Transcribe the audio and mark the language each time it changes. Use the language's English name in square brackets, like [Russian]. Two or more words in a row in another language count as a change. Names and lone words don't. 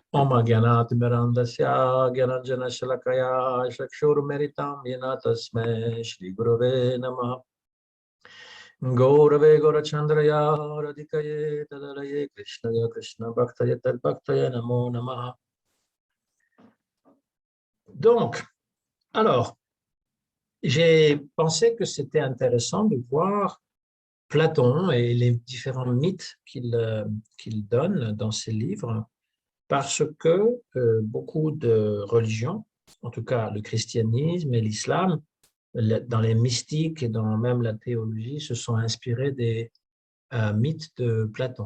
[Sanskrit] ॐ ज्ञानतिमिरान्धस्य ज्ञानाञ्जन शलाकया चक्षुरुन्मीलितम् येन तस्मै श्री गुरवे नमः गौरवे गौरचन्द्राय राधिकायै तदालये कृष्णाय कृष्ण भक्तये तद्भक्ताय नमो नमः. [French] Donc, alors, j'ai pensé que c'était intéressant de voir Platon et les différents mythes qu'il donne dans ses livres, parce que beaucoup de religions, en tout cas le christianisme et l'islam, dans les mystiques et dans même la théologie, se sont inspirés des mythes de Platon.